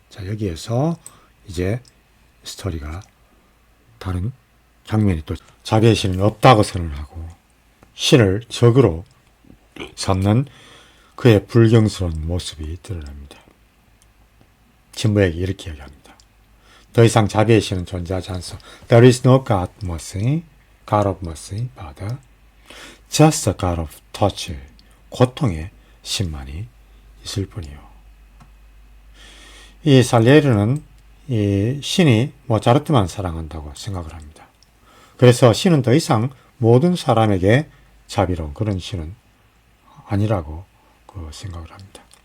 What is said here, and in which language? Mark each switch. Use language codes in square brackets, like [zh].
[ko] 자, 여기에서 이제 스토리가 다른 장면이 또 자비의 신은 없다고 선언하고 신을 적으로 삼는 그의 불경스러운 모습이 드러납니다. 친부에게 이렇게 이야기합니다. 더 이상 자비의 신은 존재하지 않소. [en] There is no God mercy, God of mercy, Father. Just a God of torture. [ko] 고통의 신만이 있을 뿐이요. 이 살리에르는 이 신이 모차르트만 사랑한다고 생각을 합니다. 그래서 신은 더 이상 모든 사람에게 자비로운 그런 신은 아니라고 생각을 합니다.